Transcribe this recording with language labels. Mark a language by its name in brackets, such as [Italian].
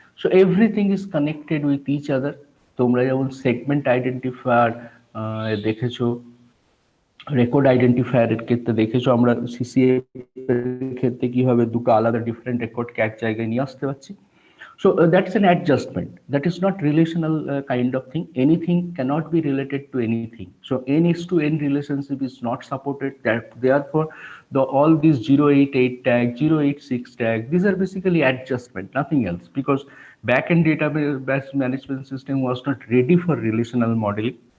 [English] So everything is connected with each other. [Bangla] তোমরা যেমন segment identifier দেখেছো, রেকর্ড আইডেন্টিফায়ারের ক্ষেত্রে দেখেছো আমরা সিসিএফ এর ক্ষেত্রে কিভাবে দুটো আলাদা ডিফারেন্ট রেকর্ডকে এক জায়গায় নিয়ে আসতে পারছি। [English] So that's an adjustment. That is not relational kind of thing. Anything cannot be related to anything. So n is to n relationship is not supported. That therefore, all these 088 tag, 086 tag, these are basically adjustment, nothing else. Because backend database management system was not ready for relational modeling.